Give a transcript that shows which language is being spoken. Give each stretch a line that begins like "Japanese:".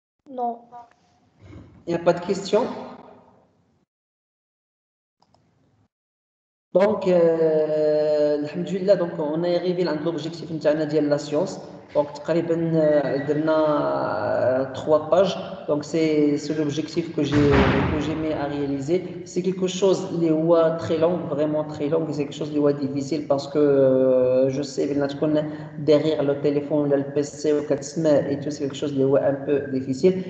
French: Non. Il n'y a pas de questions? Donc, alhamdoulilah, donc on est arrivé à l'objectif de la science.
Arabic: Donc, تقريبا درنا 3 pages.
French: Donc, c'est l'objectif que j'ai mis à réaliser. C'est quelque chose qui est très long, vraiment très long. C'est quelque chose qui est difficile parce que je sais que derrière le téléphone, le PC et tout, c'est quelque chose qui est un peu difficile.